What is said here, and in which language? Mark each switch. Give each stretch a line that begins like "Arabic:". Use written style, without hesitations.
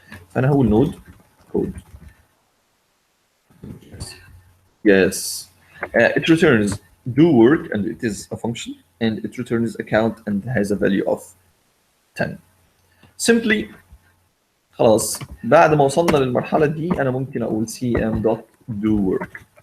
Arabic: فانا هقول نود code.
English: Yes. It returns do work and it is a function, and it returns a count and has a value of 10.
Arabic: Simply خلاص بعد ما وصلنا للمرحلة دي أنا ممكن أقول cm.doWork.